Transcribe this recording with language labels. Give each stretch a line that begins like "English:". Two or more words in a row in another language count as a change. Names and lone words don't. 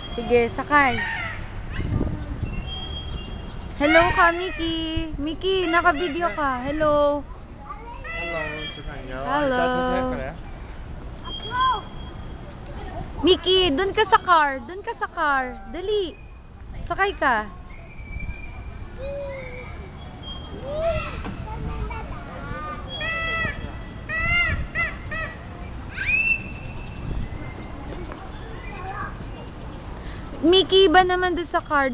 Filipino: Sige, sakay. Hello ka, Mickey. Mickey, naka-video ka. Hello. Hello,
Cantonese: 小朋友。 Hello. 揸車嚟啊！
Filipino: Mickey, dun ka sa car. Dun ka sa car. Dali. Sakay ka. Mickey, ba naman dun sa car?